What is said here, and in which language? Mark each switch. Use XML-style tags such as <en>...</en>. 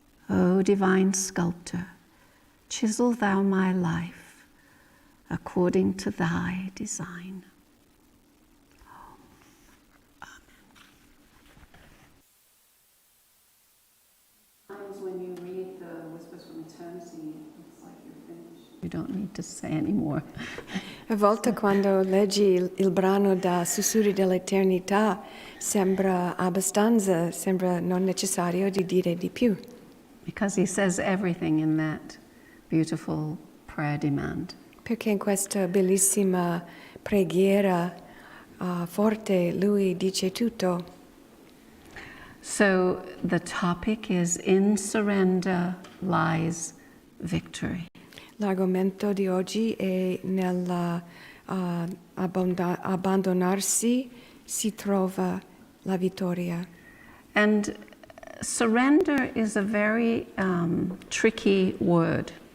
<en>O divine sculptor, chisel thou my life according to thy design. Sometimes when you read the Whispers from Eternity, it's like you're finished. You don't need to say anymore.</en> <it>A volte quando leggi il brano da Sussurri dell'Eternità sembra abbastanza, sembra non necessario di dire di più.</it> <en>Because he says everything in that beautiful prayer demand.</en> <it>Perché in questa bellissima preghiera forte lui dice tutto.</it> <en>So the topic is in surrender lies victory.</en> <it>L'argomento di oggi è nell'abbandonarsi si trova la vittoria.</it> <en>And surrender is a very tricky word.</en>